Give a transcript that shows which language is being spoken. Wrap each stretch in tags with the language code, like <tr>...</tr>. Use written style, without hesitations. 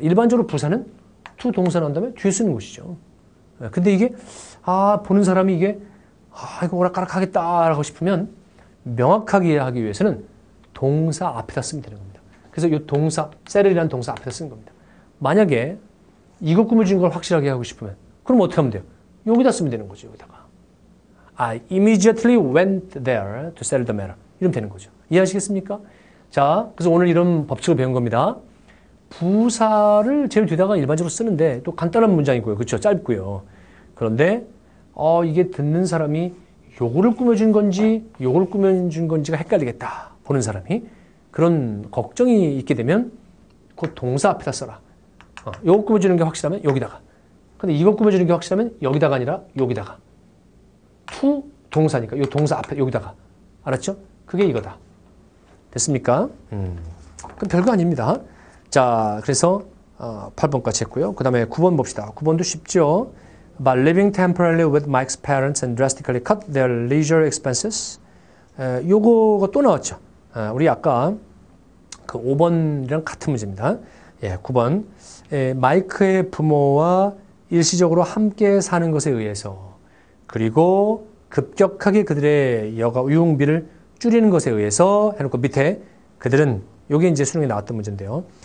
<ko>일반적으로 부사는 to 동사 나온 다음에 뒤에 쓰는 것이죠. 근데 이게, 보는 사람이 이게, 이거 오락가락 하겠다, 싶으면 명확하게 하기 위해서는 동사 앞에다 쓰면 되는 겁니다. 그래서 이 동사, settle이라는 동사 앞에다 쓰는 겁니다. 만약에 이거 꾸며준 걸 확실하게 하고 싶으면, 그럼 어떻게 하면 돼요? 여기다 쓰면 되는 거죠, 여기다가.</ko> <en>I immediately went there to settle the matter.</en> <ko>이러면 되는 거죠. 이해하시겠습니까? 자, 그래서 오늘 이런 법칙을 배운 겁니다. 부사를 제일 뒤에다가 일반적으로 쓰는데 또 간단한 문장이고요. 그렇죠? 짧고요. 그런데 이게 듣는 사람이 요거를 꾸며준 건지 요걸 꾸며준 건지가 헷갈리겠다. 보는 사람이. 그런 걱정이 있게 되면 그 동사 앞에다 써라. 요거 꾸며주는 게 확실하면 여기다가. 근데 이거 꾸며주는 게 확실하면 여기다가 아니라 여기다가. to 동사니까 요 동사 앞에 여기다가. 알았죠? 그게 이거다. 됐습니까? 그럼 별거 아닙니다. 자, 그래서 8번까지 했고요. 그 다음에 9번 봅시다. 9번도 쉽죠?</ko> <en>By living temporarily with Mike's parents and drastically cut their leisure expenses.</en> <ko>요거가 또 나왔죠. 우리 아까 그 5번이랑 같은 문제입니다. 9번. 마이크의 부모와 일시적으로 함께 사는 것에 의해서 그리고 급격하게 그들의 여가 유흥비를 줄이는 것에 의해서 해놓고 밑에 그들은 요게 이제 수능에 나왔던 문제인데요.</ko>